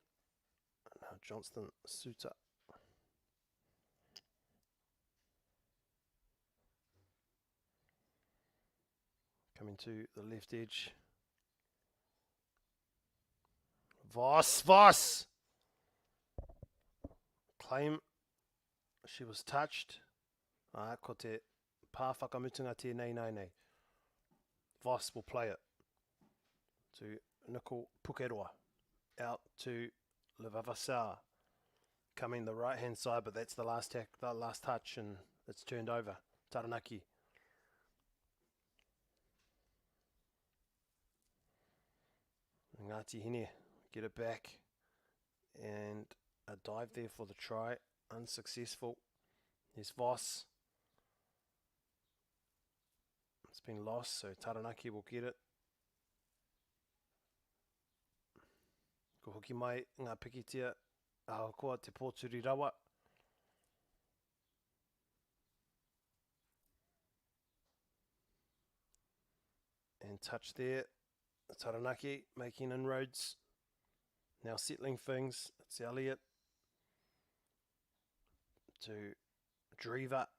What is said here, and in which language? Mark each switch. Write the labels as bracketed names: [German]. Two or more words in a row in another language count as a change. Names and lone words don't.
[English] And now Johnston Suter. Coming to the left edge. Voss! Claim she was touched. [Māori] Ko te pā whakamutunga tēnei nei. [English] Voss will play it to Nicole Pukeroa. Out to Levavasawa. Coming the right hand side, but that's the last touch and it's turned over. Taranaki. Ngāti Hine get it back. And a dive there for the try. Unsuccessful. Here's Voss. It's been lost, so Taranaki will get it. [Māori] Ko hoki mai ngā pikitia ahakoa te pōturi rawa. [English] And touch there. Taranaki making inroads. Now settling things. It's Elliott. To Drever.